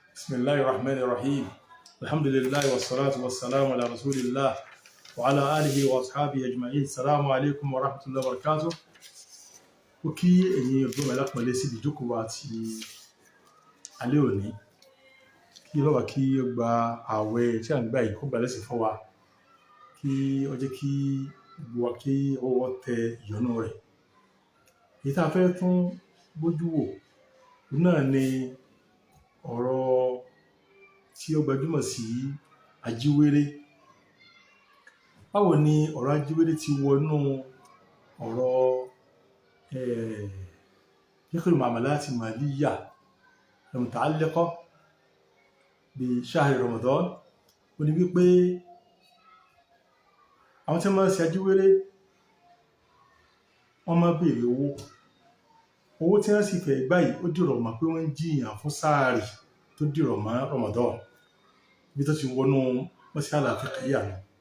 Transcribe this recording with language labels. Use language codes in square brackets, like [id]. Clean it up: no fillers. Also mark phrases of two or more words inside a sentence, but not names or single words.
[ar] بسم الله الرحمن الرحيم. الحمد لله والصلاة والسلام على رسول الله وعلى آله وأصحابه أجمعين. السلام عليكم ورحمة الله وبركاته. [yo] Ó kí ẹ̀yin ọ̀dọ́ mi lápọ̀nlé síbi ìjókòó wa ti alẹ́ òní. Kí Ọlọ́run kí ó gba ààwẹ̀ tí à ń gbà yìí kó gbà lẹ́sìn fún wa. Kí ó jẹ́ kí gbogbo wa kí ọwọ́ tẹ ìyọ́nú rẹ̀. Èyí tá a fẹ́ tún bójú wò náà ni ọ̀rọ̀ tí ó gbajúmọ̀ sí ajíwéré. Báwo ni ọ̀rọ̀ ajíwéré ti wọnú ọ̀rọ̀ [ar] فقه المعاملات المالية المتعلقة بشهر رمضان. [yo] Ó ní wípé àwọn tí wọ́n máa ń ṣe ajíwéré wọ́n máa béèrè owó tí wọ́n sì fẹ́ gbà yìí ó dìrọ̀ mọ́ pé wọ́n ń jiyàn fún sáàrì tó dìrọ̀ mọ́ Ramadan bí tó ti wọnú mọ́sálà fiqhiyya nù.